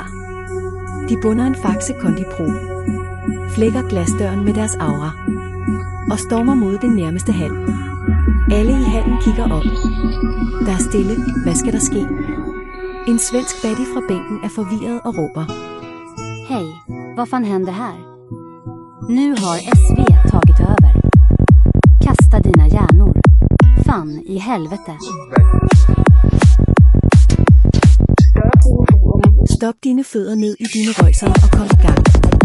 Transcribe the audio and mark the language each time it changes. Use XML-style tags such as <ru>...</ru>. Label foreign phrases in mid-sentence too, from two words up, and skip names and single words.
<da>De bunder en Faxe Kondi Pro, flækker glasdøren med deres aura og stormer mod den nærmeste hal. Alle i hallen kigger op. Der er stille. Hvad skal der ske? En svensk baddie fra bænken er forvirret og råber:</da> <sv>"Hej, vad fan händer här? Nu har SV tagit över. Kasta dina hjärnor. Fan i helvete."</sv> <da>Stop dine fødder ned i dine røjser og kom i gang.</da>